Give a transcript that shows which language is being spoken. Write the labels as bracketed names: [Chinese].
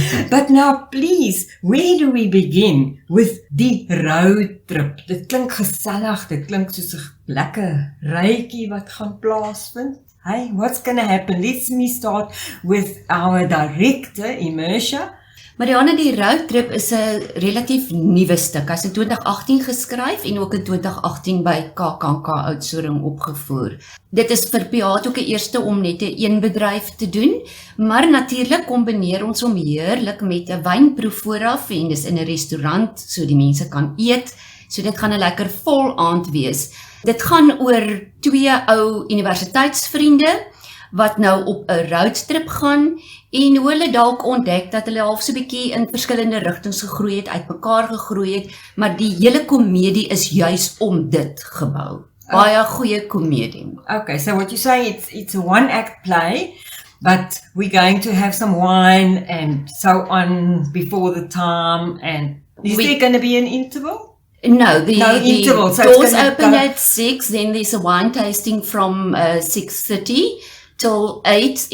[English] But now please, where do we begin with Die Roadtrip? [Afrikaans] Dit klink gesellig, dit klink soos 'n lekker rytjie wat gaan plaasvind. [English] Hey, what's going to happen? Let me start with our director, Emercia. [Afrikaans] Marianah, Die Roadtrip is 'n relatief nuwe stuk. Hy is in 2018 geskryf en ook in 2018 by KAKNK Oudtshoorn opgevoer. Dit is vir Piat ook 'n eerste om net 'n eenbedryf te doen, maar natuurlik kombineer ons hom heerlik met 'n wynproef vooraf en dis in 'n restaurant so die mense kan eet. So dit gaan 'n lekker vol aand wees. Dit gaan oor twee ou universiteitsvriende wat nou op 'n roadtrip gaan en hoe hulle dalk ontdek dat hulle half so 'n bietjie in verskillende rigtings gegroei het, uitmekaar gegroei het, maar die hele komedie is juis om dit gebou. Baie goeie komedie. [English] Okay, so what you say, it's a one-act play, but we're going to have some wine and so on before the time, and is there going to be an interval? No, the interval. So doors open at 6, then there's a wine tasting from 6:30 till 8.